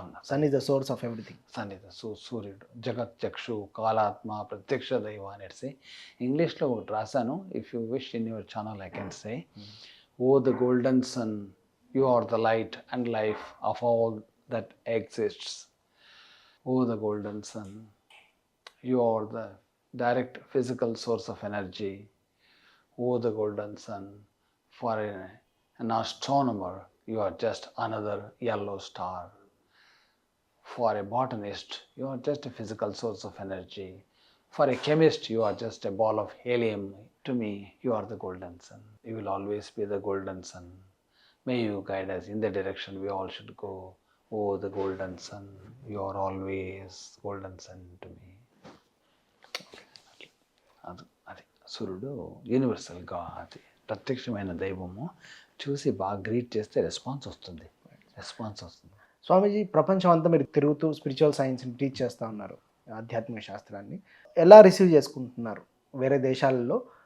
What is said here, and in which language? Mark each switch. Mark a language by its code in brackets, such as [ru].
[en] Sun is the source of everything. [te] Sun is the సూర్యుడు, జగత్ చక్షు, కాలాత్మ, ప్రత్యక్ష దైవ అనేసి ఇంగ్లీష్లో ఒకటి రాశాను. [en] If you wish in your channel I can say, oh the golden sun, you are the light and life of all that exists. Oh the golden sun, you are the direct physical source of energy. Oh, the golden sun, for an astronomer, you are just another yellow star. For a botanist, you are just a physical source of energy. For a chemist, you are just a ball of helium. To me, you are the golden sun. You will always be the golden sun. May you guide us in the direction we all should go. Oh, the golden sun, you are always golden sun to me. [te] అది సూర్యుడు యూనివర్సల్గా, అది ప్రత్యక్షమైన దైవము. చూసి బాగా greet చేస్తే response వస్తుంది. స్వామీజీ, ప్రపంచం అంతా మీరు తిరుగుతూ స్పిరిచువల్ సైన్స్ని టీచ్ చేస్తూ ఉన్నారు, ఆధ్యాత్మిక శాస్త్రాన్ని ఎలా రిసీవ్ చేసుకుంటున్నారు వేరే దేశాలలో?